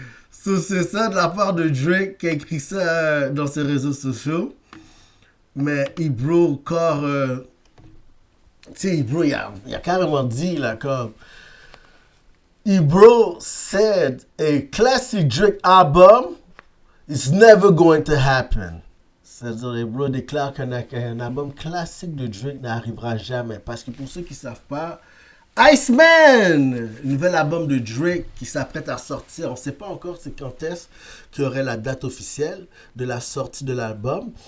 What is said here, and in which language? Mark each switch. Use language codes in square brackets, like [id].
[fr] So, c'est ça de la part de Drake qui a écrit ça dans ses réseaux sociaux. Mais Ibro, encore. Tu sais, Ibro, il a carrément dit, là, comme. [en] Ibro said a classic Drake album is never going to happen. [fr] C'est-à-dire, Ibro déclare qu'un album classique de Drake n'arrivera jamais. Parce que pour ceux qui ne savent pas, Iceman, nouvel album de Drake qui s'apprête à sortir. On ne sait pas encore c'est quand est-ce qu'il y aurait la date officielle de la sortie de l'album.